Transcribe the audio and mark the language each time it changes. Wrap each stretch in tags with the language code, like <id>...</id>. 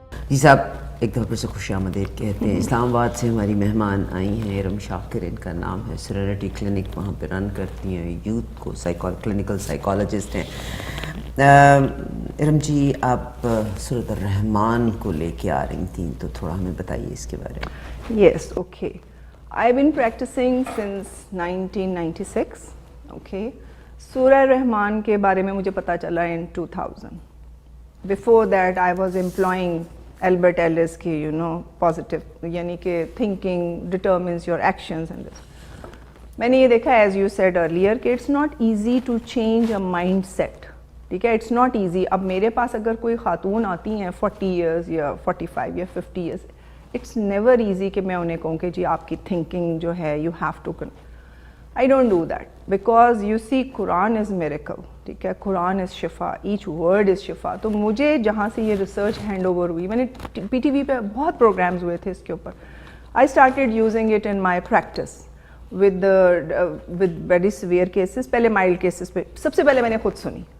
<ur>جی صاحب، ایک دفعہ پھر سے خوش آمدید کہتے ہیں. اسلام آباد سے ہماری مہمان آئی ہیں ارم شاکر، ان کا نام ہے. سیرینٹی کلینک وہاں پہ رن کرتی ہیں، یوتھ کو کلینکل سائیکالوجسٹ ہیں. ارم جی، آپ سورۃ الرحمان کو لے کے آ رہی تھیں، تو تھوڑا ہمیں بتائیے اس کے بارے میں.</ur> <en>Yes, okay. I've been practicing since 1996. Okay.</en> <ur>سورہ رحمان کے بارے میں مجھے پتہ چلا</ur> <en>in 2000. Before that I was employing Albert Ellis کی positive، یعنی کہ thinking determines your actions and this.</en> <ur>میں نے یہ دیکھا</ur> <en>as you said earlier کہ it's not easy to change a mindset.</en> <ur>ٹھیک ہے،</ur> <en>it's not easy.</en> <ur>اب میرے پاس اگر کوئی خاتون آتی ہیں 40 years یا 45 یا 50 years،</ur> <en>it's never easy</en> <ur>کہ میں انہیں کہوں کہ جی آپ کی تھنکنگ جو ہے you have to</ur> <en>I don't do that, because you see Quran is miracle.</en> <ur>ٹھیک ہے، قرآن از شفا، ایچ ورڈ از شفا. تو مجھے جہاں سے یہ ریسرچ ہینڈ اوور ہوئی، میں نے پی ٹی وی پہ بہت پروگرامز ہوئے تھے اس کے اوپر،</ur> <en>I started using it in my practice with very severe cases.</en> <ur>پہلے مائلڈ کیسز پہ سب سے پہلے میں نے خود سنی،</ur>